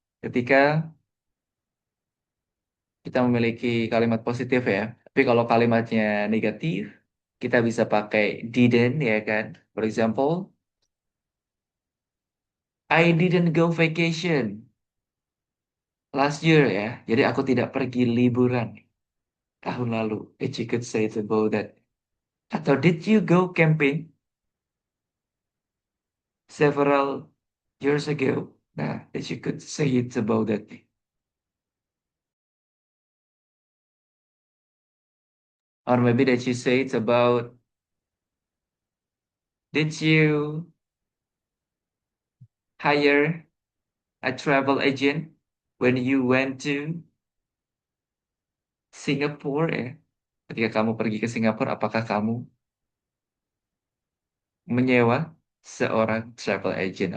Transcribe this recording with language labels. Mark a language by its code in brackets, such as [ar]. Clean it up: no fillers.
[id] Ketika kita memiliki kalimat positif ya. Tapi kalau kalimatnya negatif, kita bisa pakai didn't ya kan. [en] For example, I didn't go vacation last year ya. [id] Jadi aku tidak pergi liburan tahun lalu. [en] If you could say it about that. Atau did you go camping several years ago? Nah, if you could say it about that. Or maybe that you say it's about, did you hire a travel agent when you went to Singapore ya? [id] Ketika kamu pergi ke Singapura, apakah kamu menyewa seorang travel agent?